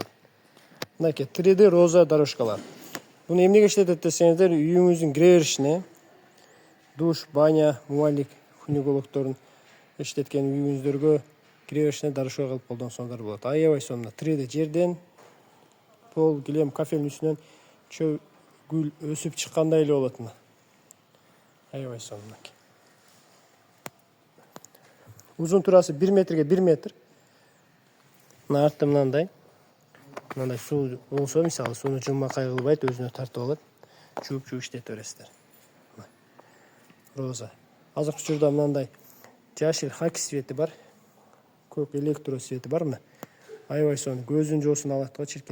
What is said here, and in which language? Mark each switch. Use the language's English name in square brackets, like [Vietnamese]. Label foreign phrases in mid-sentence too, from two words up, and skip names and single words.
[Kyrgyz] Мынакей 3D роза дорожкалар. Буну эмнеге иштетет десеңиздер, үйүңүздүн кире беришине душ, баня, умывальник, күнүгөлүктөрүн иштеткен үйүңүздөргө кире беришине дорожка кылып колдонсоңуздар болот. Аябай сонун 3D жерден пол, килем, кафенин үстүнөн чөп, гүл өсүп чыккандай эле болот мына. Аябай сонун. Узун турасы 1 метрге 1 метр. Мына артты мынандай суу болсо, мисалы, сууну жумакай кылбайт, өзүнө тартып алат. Чууп иштете бересиздер. Роза. Азыркы учурда мынандай жашыл хаки свети бар. Көк электро свети бар мына. Аябай сонун, көздүн жоосун алат го чиркин.